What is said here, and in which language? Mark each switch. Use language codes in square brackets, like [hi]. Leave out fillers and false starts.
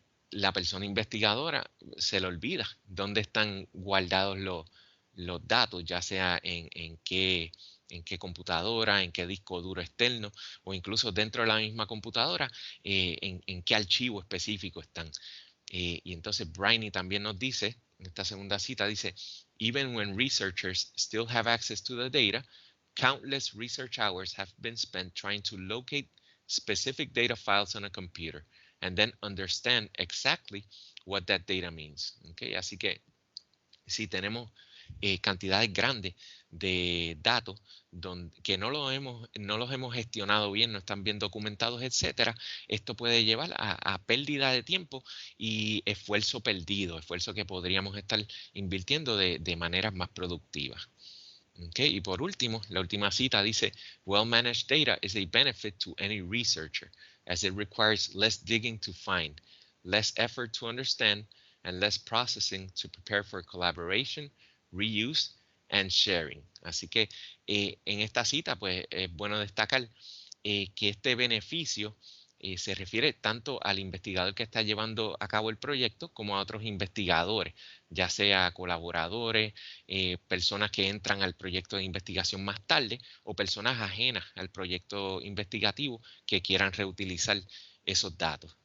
[es] la persona investigadora se le olvida dónde están guardados los datos, ya sea en qué computadora, en qué disco duro externo, o incluso dentro de la misma computadora, en qué archivo específico están. Y entonces Briney también nos dice, en esta segunda cita, dice, [en] even when researchers still have access to the data, countless research hours have been spent trying to locate specific data files on a computer and then understand exactly what that data means. [es] Okay? Así que si tenemos cantidades grandes de datos que no los hemos gestionado bien, no están bien documentados, etcétera, esto puede llevar a pérdida de tiempo y esfuerzo perdido, esfuerzo que podríamos estar invirtiendo de maneras más productivas. [en] Okay. [es] Y por último, la última cita dice, [en] well-managed data is a benefit to any researcher as it requires less digging to find, less effort to understand, and less processing to prepare for collaboration, reuse, and sharing. [es] Así que en esta cita, pues es bueno destacar que este beneficio se refiere tanto al investigador que está llevando a cabo el proyecto como a otros investigadores, ya sea colaboradores, personas que entran al proyecto de investigación más tarde o personas ajenas al proyecto investigativo que quieran reutilizar esos datos.